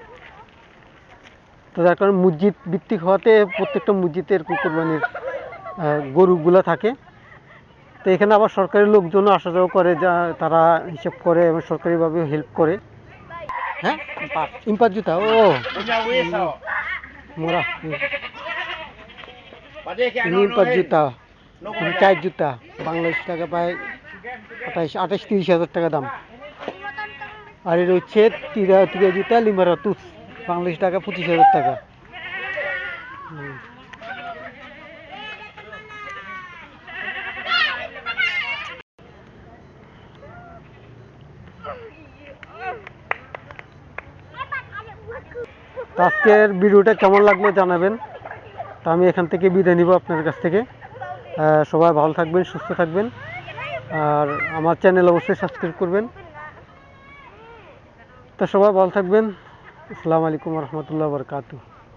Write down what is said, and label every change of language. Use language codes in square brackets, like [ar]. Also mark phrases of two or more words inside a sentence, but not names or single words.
[bn] তো যার কারণে মসজিদ ভিত্তিক হওয়াতে প্রত্যেকটা মসজিদে এরকম কোরবানির গরুগুলো থাকে। তো এখানে আবার সরকারি লোকজনও আসা যাওয়া করে, যা তারা হিসাব করে এবং সরকারিভাবে হেল্প করে। [id] হ্যাঁ, empat juta, ও মোরা ini 4 juta, ini 4 juta, [bn] বাংলাদেশ টাকা প্রায় 28-30 হাজার টাকা দাম। আর এর হচ্ছে 3 juta 500, বাংলাদেশ টাকা 25,000 টাকা। আজকের ভিডিওটা কেমন লাগলো জানাবেন। তো আমি এখান থেকে বিদায় নিব আপনার কাছ থেকে। সবাই ভালো থাকবেন, সুস্থ থাকবেন, আর আমার চ্যানেল অবশ্যই সাবস্ক্রাইব করবেন। তো সবাই ভালো থাকবেন। [ar] السلام عليكم ورحمة الله وبركاته.